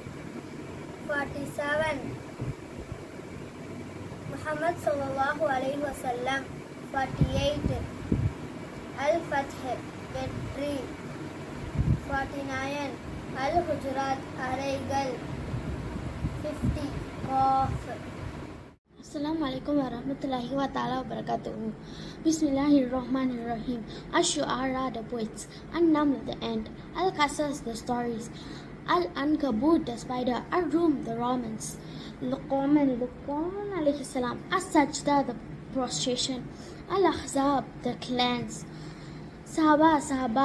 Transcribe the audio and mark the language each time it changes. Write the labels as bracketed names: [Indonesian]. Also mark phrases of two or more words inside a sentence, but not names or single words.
[Tamil] 47 முஹம்மது [Arabic] صلى الله عليه وسلم [Tamil] 48 அல் ஃபத்ஹ் வெற்றி 49 அல் ஹுஜராத் அறைகள் 50 காஃப் [Arabic] السلام عليكم ورحمة الله وبركاته. بسم الله الرحمن الرحيم. [English] Ash-Shu'ara, the poets. An-Naml, the ant. Al-Qasas, the stories. Al-Ankabut, the spider. Ar-Rum, the Romans. [Arabic] Luqman عليه السلام. [English] As-Sajda, the prostration. Al-Ahzab, the clans. Sahaba.